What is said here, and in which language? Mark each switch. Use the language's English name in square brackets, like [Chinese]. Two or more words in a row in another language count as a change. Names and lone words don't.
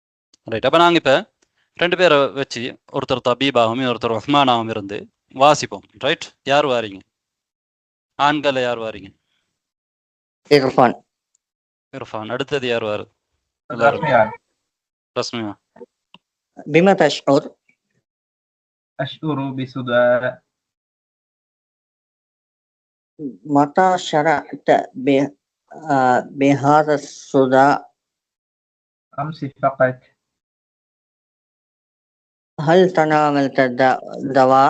[Tamil] அப்ப நாங்க இப்ப ரெண்டு பேரை வச்சு ஒருத்தர் தபீபாகவும் ஒருத்தர் உஸ்மானாகவும் இருந்து வாசிப்போம். ரைட்? யார் வாரீங்க? ஆண்களை யார் வாரீங்க? இர்ஃபான். இர்ஃபான். அடுத்தது யார் வாரு? எல்லாரும் ரஸ்மியா. [Arabic] بما تشعر؟ أشعر بصداع. متى شعرت بهذا الصداع؟ أمس فقط. هل تناولت دواء؟